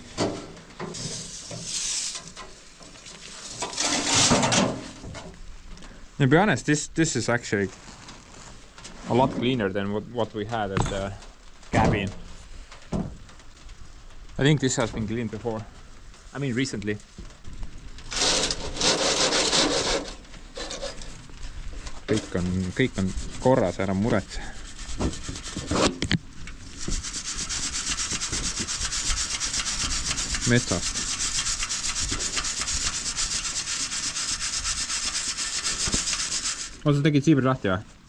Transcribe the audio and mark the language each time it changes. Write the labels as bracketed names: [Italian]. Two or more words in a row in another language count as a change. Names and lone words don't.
[English] To be honest, this is actually a lot cleaner than what we had at the cabin. I think this has been cleaned before. I mean recently. [Estonian] kõik on korras, ära muretse. Metsast. Sa tegid siibri lahti või?